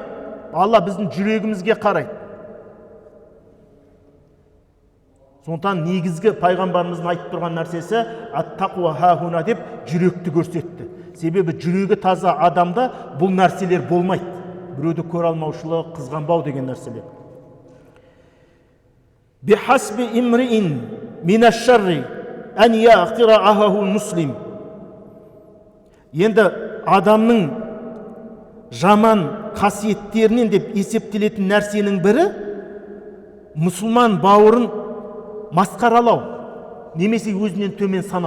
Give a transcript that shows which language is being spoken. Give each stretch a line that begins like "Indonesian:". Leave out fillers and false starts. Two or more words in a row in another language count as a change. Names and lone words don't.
Kazakh: Алла біздің жүрегімізге қарайды. Сондықтан негізгі пайғамбарымыздың айтып тұрған нәрсесі
Arabic: التقوى هاهنا
Kazakh: деп жүректі көрсетті. Себебі жүрегі таза адамда бұл нәрселер болмайды. Біреуді көре алмаушылық, қызғанбау деген нәрселер.
Arabic: بحسب امرئ من الشر أن يحقر أخاه المسلم.
Kazakh: Енді адамның жаман қасиеттерінен деп есептелетін нәрсенің бірі мұсылман бауырын масқаралау, немесе өзінен төмен санау.